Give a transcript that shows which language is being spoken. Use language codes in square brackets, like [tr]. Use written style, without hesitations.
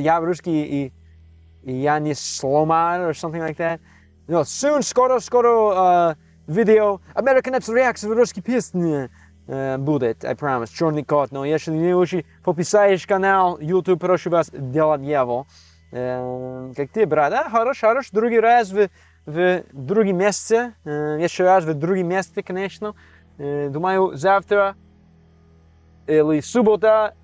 [ru] Я русский и я не сломан [en] or something like that. No, soon, [ru] скоро [en] video Americanets reacts [ru] в русские песни. Будет, [en] I promise. [ru] Черный кот. Но если не очень подписаешь канал YouTube, прошу вас делать его. Как ты, брат? Да, хорош. Другой раз в другом месте. Еще раз в другом месте, конечно. Думаю, завтра или суббота.